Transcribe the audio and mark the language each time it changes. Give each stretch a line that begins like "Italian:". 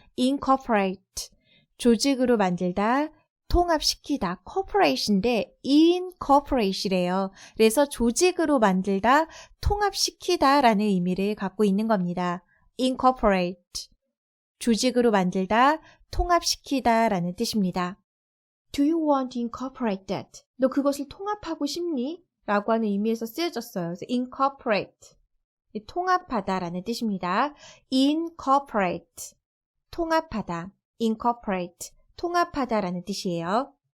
Korean: incorporate, 조직으로 만들다, 통합시키다, corporation인데 incorporate이래요. 그래서 조직으로 만들다, 통합시키다 라는 의미를 갖고 있는 겁니다. incorporate, 조직으로 만들다, 통합시키다 라는 뜻입니다.
English: Do you want to incorporate that?
Korean: 너 그것을 통합하고 싶니? 라고 하는 의미에서 쓰여졌어요. 그래서 incorporate, 통합하다 라는 뜻입니다. incorporate, 통합하다, incorporate, 통합하다 라는 뜻이에요.